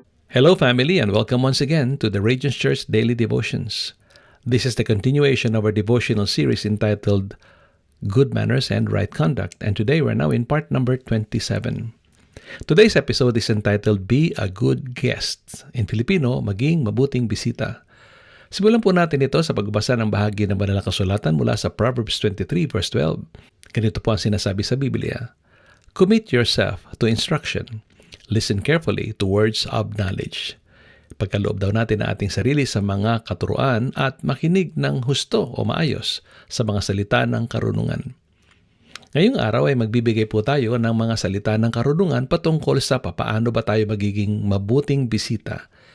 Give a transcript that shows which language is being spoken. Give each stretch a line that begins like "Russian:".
English: Hello, family, and welcome once again to the Radiance Church Daily Devotions. This is the continuation of our devotional series entitled Good Manners and Right Conduct, and today we're now in part number 27. Today's episode is entitled Be a Good Guest. In Filipino,
Filipino: maging mabuting bisita. Simulan po natin ito sa pagbasa ng bahagi ng banal na kasulatan mula sa Proverbs 23 verse 12. Ganito po ang sinasabi sa Biblia:
English: Commit yourself to instruction. Listen carefully to words of knowledge.
Filipino: Pagkaloob daw natin ang ating sarili sa mga katuruan at makinig ng husto o maayos sa mga salita ng karunungan. Ngayong araw ay magbibigay po tayo ng mga salita ng karunungan patungkol sa papaano ba tayo magiging mabuting bisita.